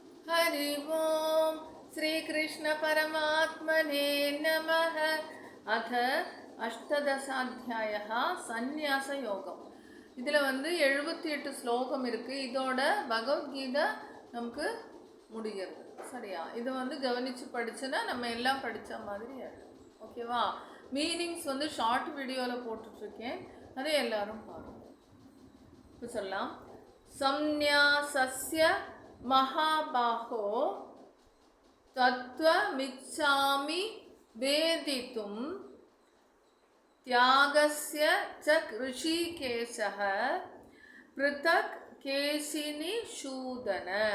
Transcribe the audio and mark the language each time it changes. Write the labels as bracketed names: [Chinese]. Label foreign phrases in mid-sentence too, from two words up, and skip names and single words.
[Sanskrit] हरि ओम श्री कृष्ण परमात्मने नमः। अथ अष्टदशाध्यायः सन्यास योगम. [Tamil] இதில் 78 ஸ்லோகம் இருக்குது. இதோட பகவத்கீதை நமக்கு முடிகிறது. சரியா? இது கவனித்து படிச்சுன்னா நம்ம எல்லாம் படித்த மாதிரி ஓகேவா? [English] meanings short videoவில் [Tamil] போட்டுட்ருக்கேன், அதை எல்லாரும் பாருங்கள். இப்போ சொல்லலாம். [Sanskrit] சந்நியாசஸ்ய महाबाहो तत्त्वमिच्छामि वेदितुं त्यागस्य च ऋषिकेशः पृथक् केशिनिषूदन.